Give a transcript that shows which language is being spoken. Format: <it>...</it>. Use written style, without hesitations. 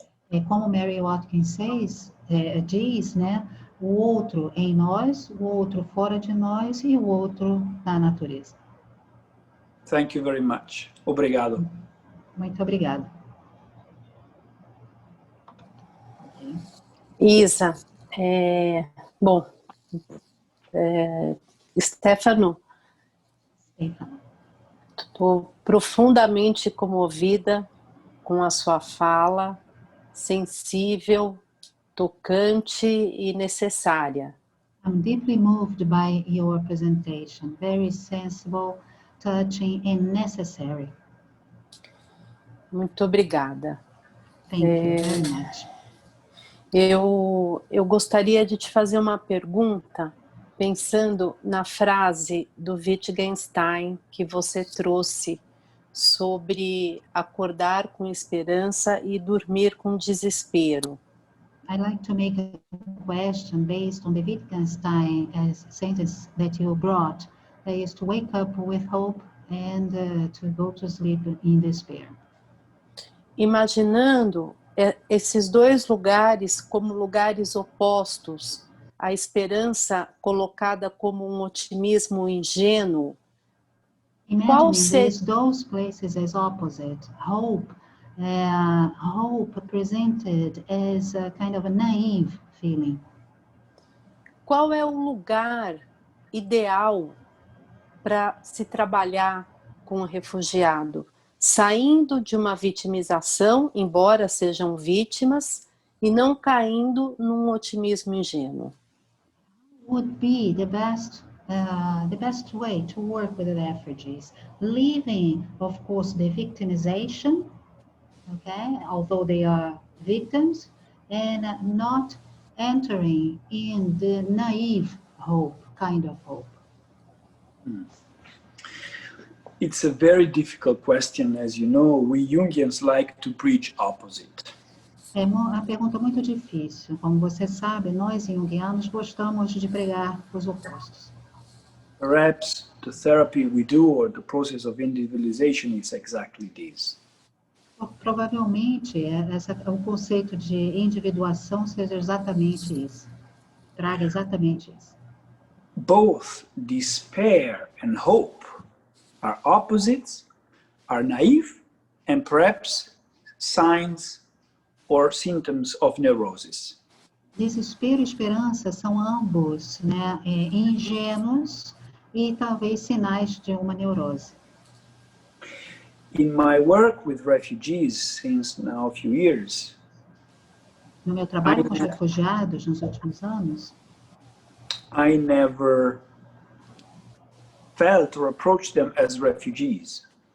<pt>E como Mary Watkins diz, né, o outro em nós, o outro fora de nós e o outro na natureza.</pt> <en>Thank you very much.</en> <pt>Obrigado. Muito obrigada. Isa, Stefano, estou profundamente comovida com a sua fala, sensível, tocante e necessária.</pt> <en>I'm deeply moved by your presentation, very sensible, touching and necessary.</en> <pt>Muito obrigada.</pt> <en>Thank you very much.</en> <pt>Eu gostaria de te fazer uma pergunta, pensando na frase do Wittgenstein que você trouxe sobre acordar com esperança e dormir com desespero.</pt> <en>I'd like to make a question based on the Wittgenstein sentence that you brought, that is to wake up with hope and to go to sleep in despair.</en> <pt>Imaginando esses dois lugares como lugares opostos, a esperança colocada como um otimismo ingênuo.</pt> <en>Imagining those places as opposite, hope hope presented as a kind of a naive feeling.</en> <pt>Qual é o lugar ideal para se trabalhar com o refugiado? Saindo de uma vitimização, embora sejam vítimas, e não caindo num otimismo ingênuo.</pt> <en>Would be the best way to work with the refugees, leaving, of course, the victimization, okay, although they are victims, and not entering in the naive hope, kind of hope. It's a very difficult question, as you know. We Jungians like to preach opposite.</en> <pt>É uma pergunta muito difícil. Como você sabe, nós junguianos gostamos de pregar os opostos.</pt> <en>Perhaps the therapy we do or the process of individualization is exactly this.</en> <pt>Provavelmente, o conceito de individuação seja exatamente isso. Traga exatamente isso.</pt> <en>Both despair and hope are opposites, are naive, and perhaps signs or symptoms of neurosis.</en> <pt>Desespero e esperança são ambos, né, ingênuos e talvez sinais de uma neurose.</pt> <en>In my work with refugees since now a few years,</en> <pt>No meu trabalho com os refugiados nos últimos anos,</pt> <en>I never felt or approached them as refugees.</en>